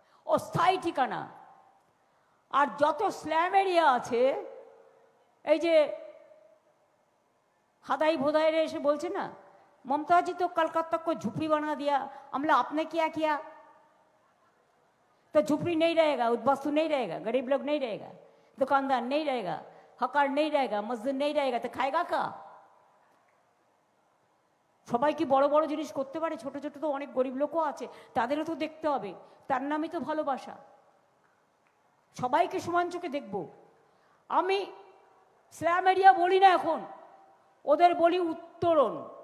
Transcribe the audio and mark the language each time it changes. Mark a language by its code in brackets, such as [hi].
[bn] ও স্থায়ী ঠিকানা। আর যত স্ল্যাম এরিয়া আছে, এই যে হাদাই ভোদাই রে এসে বলছে না, [hi] ममता जी तो कलकत्ता को झुपड़ी बना दिया, हमला आपने क्या किया? तो झुपड़ी नहीं रहेगा, उद्वास्तु नहीं रहेगा, गरीब लोग नहीं रहेगा, दुकानदार नहीं रहेगा, हकार नहीं रहेगा, मजदूर नहीं रहेगा, तो खाएगा का? [bn] সবাই কি বড় বড় জিনিস করতে পারে? ছোট ছোট তো অনেক গরিব লোকও আছে, তাদেরও তো দেখতে হবে। তার নামই তো ভালোবাসা। সবাইকে সমান চোখে দেখব। আমি স্ল্যাম এরিয়া বলি না এখন, ওদের বলি উত্তরণ।